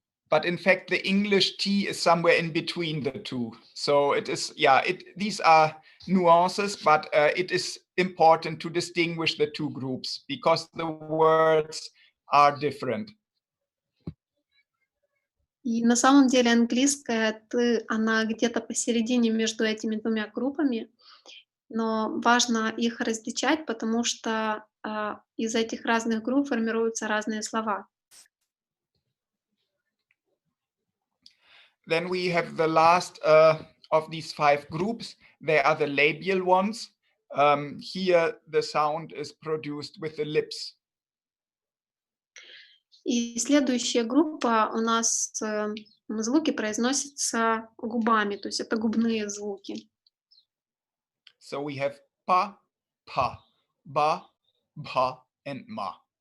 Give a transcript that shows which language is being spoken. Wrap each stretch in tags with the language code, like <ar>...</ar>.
<en>But in fact, the English T is somewhere in between the two. So it is, yeah, these are nuances, but it is important to distinguish the two groups because the words are different.</en> <ru>И на самом деле английская «т», она где-то посередине между этими двумя группами, но важно их различать, потому что из этих разных групп формируются разные слова.</ru> <en>Then we have the last of these 5 groups. They are the labial ones. Here the sound is produced with the lips.</en> <ru>И следующая группа у нас звуки произносятся губами, то есть это губные звуки.</ru> <en>So we have pa, pa, ba, bha, and ma.</en>